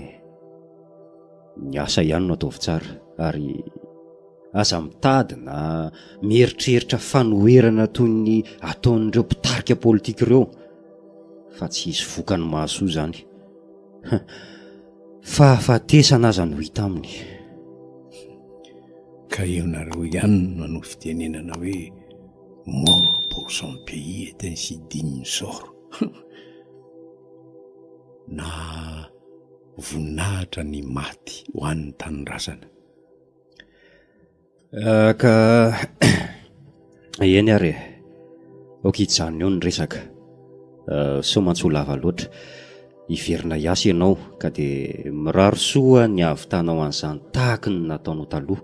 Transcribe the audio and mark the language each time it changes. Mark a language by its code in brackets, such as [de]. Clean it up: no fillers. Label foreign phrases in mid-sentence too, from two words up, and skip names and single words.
[mg] Ny asa ihany no ataovy tsara, ary aza mitady na mieritreritra fanoherana toy ny ataon'ireo mpitarika politika ireo, fa tsy hisy vokany mahasoa izany. Fahafatesana aza no hita aminy. Ka eo nareo ihany manao fitenenana hoe [fr] mort pour son pays est ainsi digne sort. [mg] Na voninahitra ny maty ho an'ny tanindrazana. Ka eny ary aoka hijanona eo ny resaka, so mantsolava loatra, hiverina hiasa ianao ka dia miraro soa ny havitanao an'izany tahaka ny nataonao taloha.